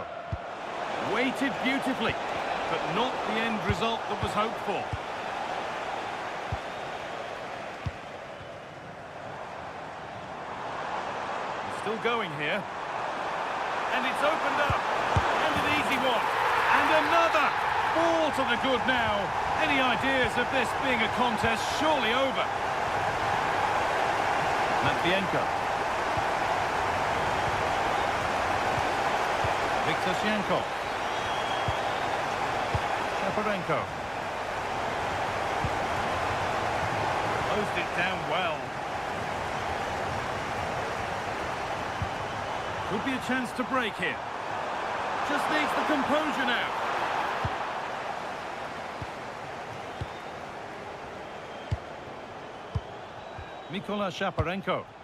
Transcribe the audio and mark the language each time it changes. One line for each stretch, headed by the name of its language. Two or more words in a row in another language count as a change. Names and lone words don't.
English: Waited beautifully, but not the end result that was hoped for. Still going here. And it's opened up. And an easy one. And another. Ball to the good now. Any ideas of this being a contest surely over? Matvienko. Viktor Shankov. Shaparenko. Closed it down well. Could be a chance to break here. Just needs the composure now. Mykola Shaparenko.